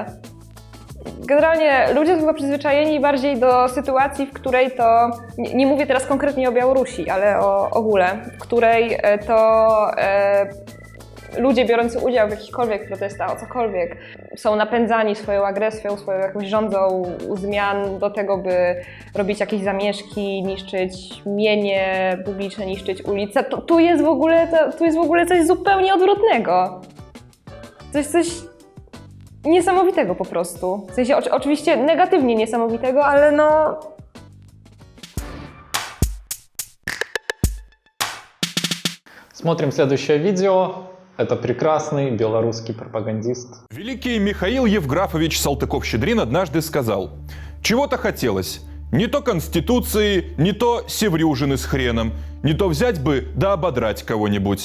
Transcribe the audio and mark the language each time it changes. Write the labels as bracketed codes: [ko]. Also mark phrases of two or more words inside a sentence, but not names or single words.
[pl] Generalnie ludzie są chyba przyzwyczajeni bardziej do sytuacji, w której to, nie mówię teraz konkretnie o Białorusi, ale o ogóle, w której to ludzie biorący udział w jakichkolwiek protestach, o cokolwiek, są napędzani swoją agresją, swoją jakąś żądzą zmian do tego, by robić jakieś zamieszki, niszczyć mienie publiczne, niszczyć ulice. Tu jest w ogóle coś zupełnie odwrotnego. Coś niesamowitego po prostu. W sensie oczywiście negatywnie niesamowitego, ale no... [ru] Смотрим следующее видео. Это прекрасный белорусский пропагандист. Великий Михаил Евграфович Салтыков-Щедрин однажды сказал: «Чего-то хотелось. Не то Конституции, не то Севрюжины с хреном, не то взять бы да ободрать кого-нибудь.